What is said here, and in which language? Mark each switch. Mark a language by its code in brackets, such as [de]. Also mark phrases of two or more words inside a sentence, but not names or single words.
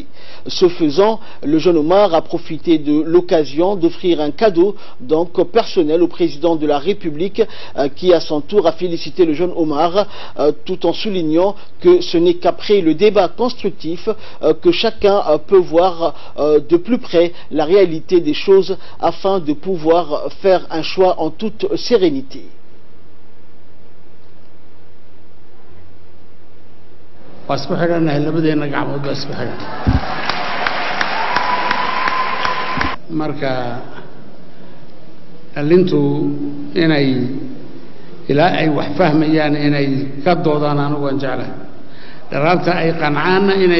[fr] Ce faisant, le jeune Omar a profité de l'occasion d'offrir un cadeau donc personnel au président de la République qui à son tour a félicité le jeune Omar tout en soulignant que ce n'est qu'après le débat constructif que chacun peut voir de plus près la réalité des choses afin de pouvoir faire un choix en toute sérénité. [so] marka alintu inay ilaa ay wax fahmayaan inay ka doodaan anigu waan jeclahay daraarta ay qancaan inay